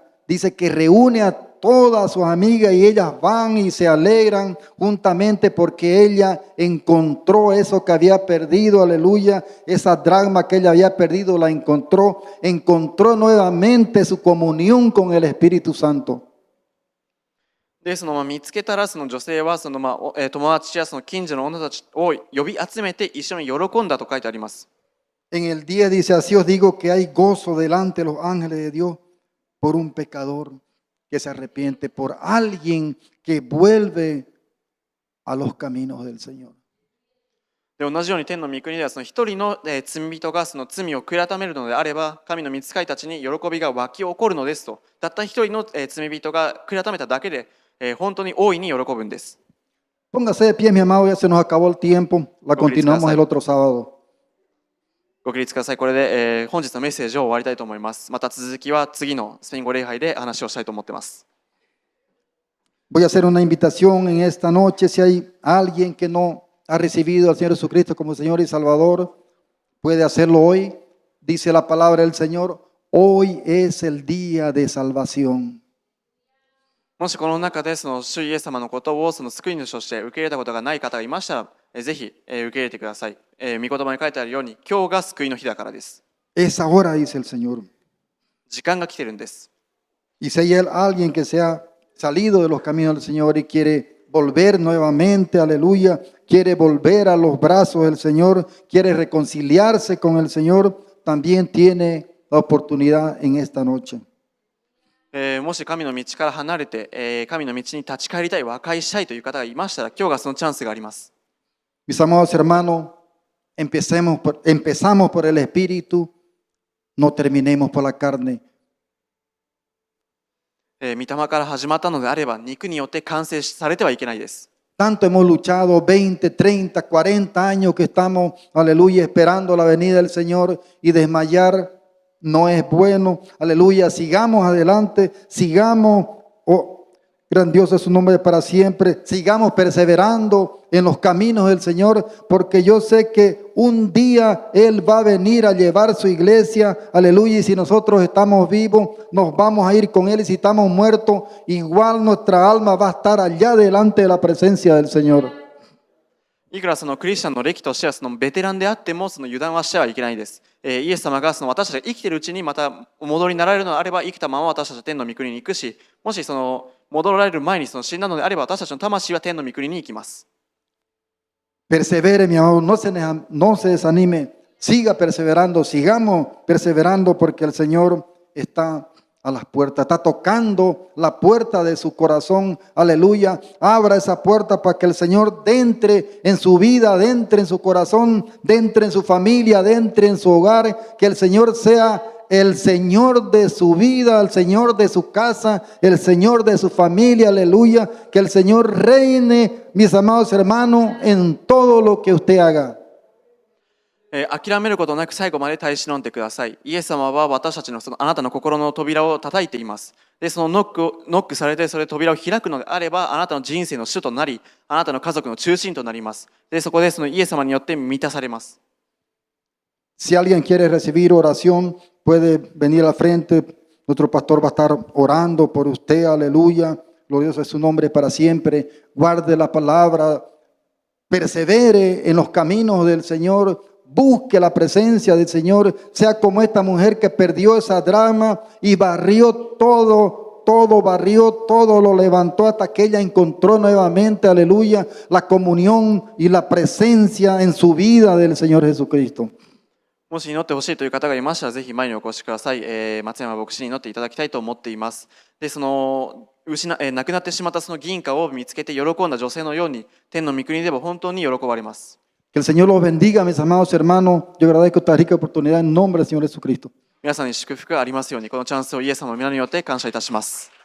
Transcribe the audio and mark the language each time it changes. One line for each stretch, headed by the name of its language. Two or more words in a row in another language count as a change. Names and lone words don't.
Spanish: Dice que reúne a todas sus amigas y ellas van y se alegran juntamente porque ella encontró eso que había perdido, aleluya, esa dracma que ella había perdido la encontró nuevamente su comunión con el Espíritu Santo.
Japanese: で見つけたら女性は友達や近所の女たちを呼び集めて一緒に喜んだと書いてあります。
Spanish: En el 10 dice, así os digo que hay gozo delante de los ángeles de Dios por un pecador que se arrepiente, por alguien que vuelve a los caminos del Señor.
Japanese: で同じように天の御国ではその一人の罪人がその罪を悔ためるのであれば、神の御使いたちに喜びが湧き起こるのですと。たった一人の罪人が悔ためただけで本当に大いに喜ぶんです。
Spanish: Póngase de pie, mi amado, ya se nos acabó el tiempo. La continuamos el otro sábado.
Japanese: ご起立ください。これで本日のメッセージを終わりたいと思います。また続きは次のスペイン語礼拝で話をしたいと思っています。
Spanish: Voy a hacer una invitación en esta noche. Si hay alguien que no ha recibido al Señor Jesucristo como Señor y Salvador, puede hacerlo hoy. Dice la palabra del Señor, hoy es el día de salvación.
Japanese: もしこの中でその主イエス様のことをその救い主として受け入れたことがない方がいましたら、ぜひ受け入れてください。御言葉に書いてあるように、今日が救いの日だからです。
Spanish: Es ahora, dice el Señor.
Japanese: 時間が来てるんです。
Spanish: Y si hay alguien que se ha salido de los caminos del Señor y quiere volver nuevamente, aleluya, quiere volver a los brazos del Señor, quiere reconciliarse con el Señor, también tiene la oportunidad en esta noche.
Japanese: もし神の道から離れて、神の道に立ち返りたい、和解したいという方がいましたら、今日がそのチャンスがあります。
Spanish: Mis amados hermanos, empezamos por el Espíritu, no terminemos por la carne.
Japanese: 御霊から始まったのであれば、肉によって完成されてはいけないです。
Spanish: Tanto hemos luchado 20, 30, 40 años que estamos, aleluya, esperando la venida del Señor y desmayar no es bueno. Aleluya, sigamos adelante, sigamos, oh, grandioso es su nombre para siempre, sigamos perseverando en los caminos del Señor, porque yo sé que un día Él va a venir a llevar su iglesia, aleluya, y si nosotros estamos vivos, nos vamos a ir con Él, y si estamos muertos, igual nuestra alma va a estar allá delante de la presencia del Señor.
Japanese: いくらそのクリスチャンの歴としてはそのベテランであってもその油断はしてはいけないです。イエス様がその私たちが生きているうちにまたお戻りになられるのであれば、生きたまま私たちは天の御国に行くし、もしその戻られる前にその死んだのであれば、私たちの魂は天の御国に行きます。
Spanish: Persevere, mi amado, no se desanime, siga perseverando, sigamos perseverando porque el Señor está a las puertas, está tocando la puerta de su corazón, aleluya, abra esa puerta para que el Señor entre en su vida, entre en su corazón, entre en su familia, entre en su hogar, que el Señor sea el Señor de su vida, el Señor de su casa, el Señor de su familia, aleluya, que el Señor reine, mis amados hermanos, en todo lo que usted haga.
Japanese: 諦めることなく最後まで耐え忍んでください。イエス様は私たちのあなたの心の扉を叩いています。で、そのノックされてそれ扉を開くのであれば、あなたの人生の主となり、あなたの家族の中心となります。で、そこでそのイエス様によって満たされます。
Spanish: Si alguien quiere recibir oración, puede venir al frente. Nuestro pastor va a estar orando por usted, aleluya. Glorioso es su nombre para siempre. Guarde la palabra, persevere en los caminos del Señor. Busque la presencia del Señor, sea como esta mujer que perdió esa drama y barrió todo barrió, todo lo levantó hasta que ella encontró nuevamente, aleluya, la comunión y la presencia en su vida del Señor Jesucristo.
Japanese: もし祈ってほしいという方がいましたら、ぜひ前にお越しください。松山牧師に祈っていただきたいと思っています。で、その亡くなってしまったその銀貨を見つけて喜んだ女性のように、天の御国でも本当に喜ばれます。
Spanish: Que el Señor los bendiga, mis amados hermanos. Yo agradezco esta rica oportunidad en nombre del Señor Jesucristo.
Japanese: 皆さんに祝福がありますように、このチャンスをイエス様の皆によって感謝いたします。